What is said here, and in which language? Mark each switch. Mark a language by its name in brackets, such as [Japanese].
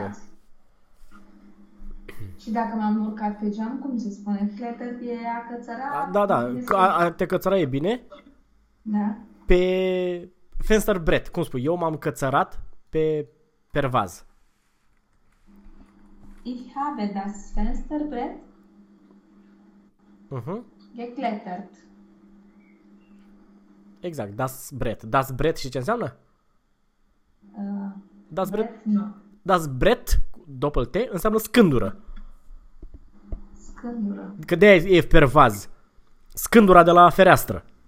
[Romanian] Da. Și dacă m-am urcat pe geam, cum se spune? Fletă e a Da, cățăra, cum da, este? a te cățăra e bine. Da? Pe Fenster Brett, cum spui, eu m-am cățărat pe pervaz. [German] Ich habe das Fensterbrett geklettert. Exact, das Brett. [Romanian] Das Brett știi ce înseamnă? [German] Das Brett. [Romanian] Brett, nu. Das Brett, double T, înseamnă scândură. Scândură. Că de-aia e pervaz. Scândura de la fereastră.